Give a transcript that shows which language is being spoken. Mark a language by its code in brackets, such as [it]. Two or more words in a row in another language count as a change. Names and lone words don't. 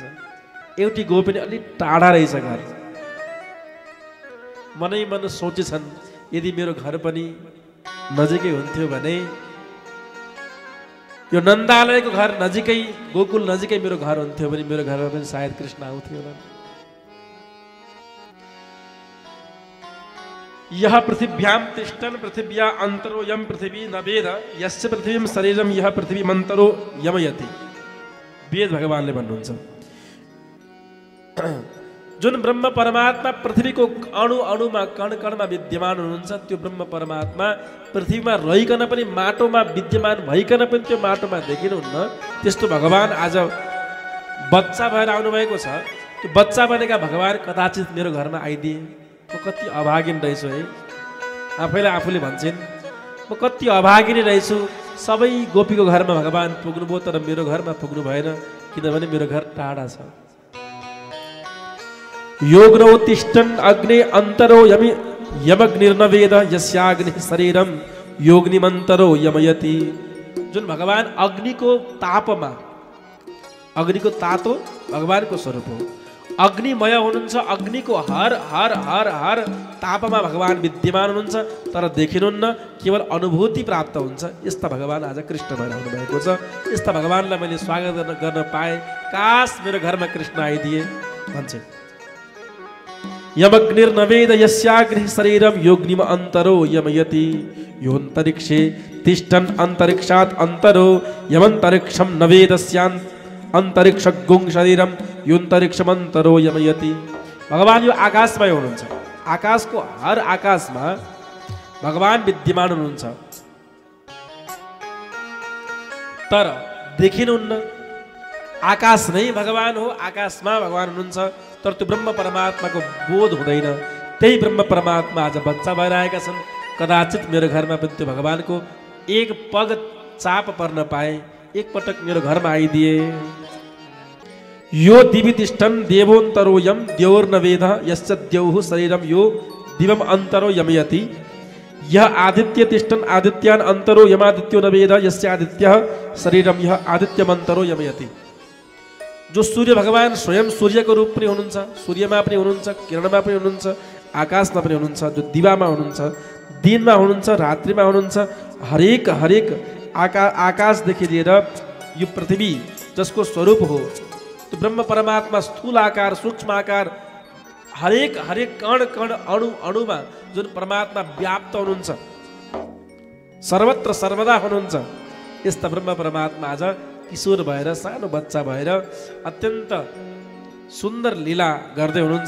[ne] एउटी गोपिनी अलि टाढा रहेछ घर। मनै मन सोचेछन्, यदि मेरो घर पनि नजिकै हुन्थ्यो भने, यो नन्दालयको घर नजिकै, गोकुल नजिकै मेरो घर हुन्थ्यो भने मेरो घरमा पनि सायद कृष्ण आउँथ्यो होला। [sa] यह पृथिव्याम तिष्ठन् पृथिव्या अन्तरो यम पृथिवी न वेद यस्य पृथिवीं शरीरम यह पृथ्वी मन्तरो यमयति। [ne] वेद भगवानले भन्नुहुन्छ, जुन ब्रह्म परमात्मा पृथ्वीको अणु अणुमा कण कणमा विद्यमान हुनुहुन्छ, त्यो ब्रह्म परमात्मा पृथ्वीमा रहिकन पनि माटोमा विद्यमान भइकन पनि त्यो माटोमा देखिनुहुन्न। त्यस्तो भगवान आज बच्चा भएर आउनुभएको छ। त्यो बच्चा बनेका भगवान कदाचित मेरो घरमा आइदिए, म कति अभागिन रहेछु है। आफैलाई आफूले भन्छन्, म कति अभागिनी रहेछु। सबै गोपीको घरमा भगवान पुग्नुभयो, तर मेरो घरमा पुग्नु भएन, किनभने मेरो घर टाढा छ। [sa] योग्नौ तिष्ठन् अग्ने अन्तरो यमग्निर्नवेद यस्याग्नि शरीरम योग्निमन्तरो यमयति। [ne] जुन भगवान अग्निको तापमा, अग्निको तातो भगवानको स्वरूप हो। अग्निमय हुनुहुन्छ। अग्निको हर हर हर हर तापमा भगवान विद्यमान हुनुहुन्छ, तर देखिनुहुन्न, केवल अनुभूति प्राप्त हुन्छ। यस्ता भगवान आज कृष्ण भएर आउनुभएको छ। यस्ता भगवानलाई मैले स्वागत गर्न पाएँ। काश मेरो घरमा कृष्ण आइदिए भन्छ। [sa] यमग्निर्नवेद यस्याग्नि शरीरम योग्निम अन्तरो यमयति। योऽन्तरिक्षे तिष्ठन् अन्तरिक्षात् अन्तरो यमन्तरिक्षं नवेदस्यान् अन्तरिक्षगुं शरीरम योऽन्तरिक्षमन्तरो यमयति। [ne] भगवान यो आकाशमै हुनुहुन्छ। आकाशको हर आकाशमा भगवान विद्यमान हुनुहुन्छ, तर देखिनुहुन्न। आकाश नै भगवान हो, आकाशमा भगवान हुनुहुन्छ, तर त्यो ब्रह्म परमात्माको बोध हुँदैन। त्यही ब्रह्म परमात्मा आज बच्चा भएर आएका छन्। कदाचित मेरो घरमा पनि त्यो भगवानको एक पग चाप पर्न पाए, एक पटक मेरो घरमा आइदिए। [sa] यो दिवि तिष्ठन् देवोन्तरो यम द्यौर्नवेद यस्य द्यौः शरीरम यो दिवम अन्तरो यमयति। यह आदित्य तिष्ठन् आदित्यान अन्तरो यमादित्यो न वेद यस्य आदित्यः शरीरम यह आदित्यमन्तरो यमयति। [ne] जो सूर्य भगवान स्वयं सूर्यको रूप पनि हुनुहुन्छ, सूर्यमा पनि हुनुहुन्छ, किरणमा पनि हुनुहुन्छ, आकाशमा पनि हुनुहुन्छ, जो दिवामा हुनुहुन्छ, दिनमा हुनुहुन्छ, रात्रिमा हुनुहुन्छ, हरेक हरेक आकाशदेखि लिएर यो पृथ्वी जसको स्वरूप हो त्यो ब्रह्म परमात्मा स्थूल आकार सूक्ष्म आकार हरेक हरेक कण कण अणु अणुमा जुन परमात्मा व्याप्त हुनुहुन्छ, सर्वत्र सर्वदा हुनुहुन्छ, यस्ता ब्रह्म परमात्मा आज किशोर भएर सानो बच्चा भएर अत्यन्त सुन्दर लीला गर्दै हुनुहुन्छ।